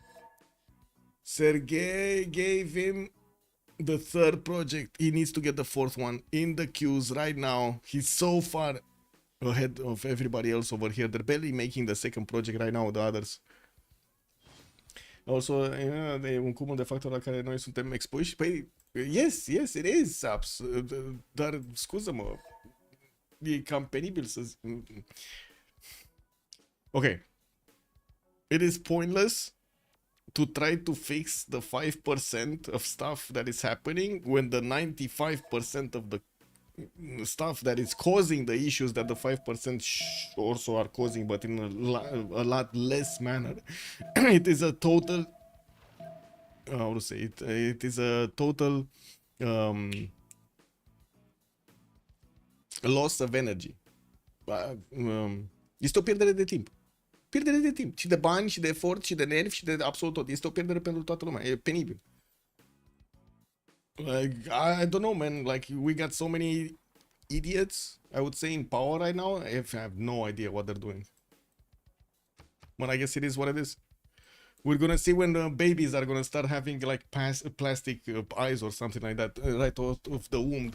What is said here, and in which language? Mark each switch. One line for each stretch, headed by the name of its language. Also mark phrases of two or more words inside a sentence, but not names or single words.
English: Sergey gave him the 3rd project. He needs to get the 4th one in the queues right now. He's so far ahead of everybody else over here. They're barely making the 2nd project right now, the others. Also,
Romanian: e un cumul de factori la care noi suntem expuși. Păi,
English: yes, it is, Saps.
Romanian: Dar, scuză-mă, e cam penibil să zic.
English: Okay. It is pointless to try to fix the 5% of stuff that is happening when the 95% of the stuff that is causing the issues that the 5% also are causing, but in a lot less manner. It is a total, how to say it? It is a total loss of energy.
Romanian: Este o pierdere de timp. Pierdere de timp. Și de bani, și de efort, și de nervi, și de absolut tot. Este o pierdere pentru toată lumea. E penibil.
English: Like, I don't know, man. Like, we got so many idiots, I would say, in power right now. I have no idea what they're doing. But I guess it is what it is. We're gonna see when the babies are gonna start having like plastic eyes or something like that right out of the womb.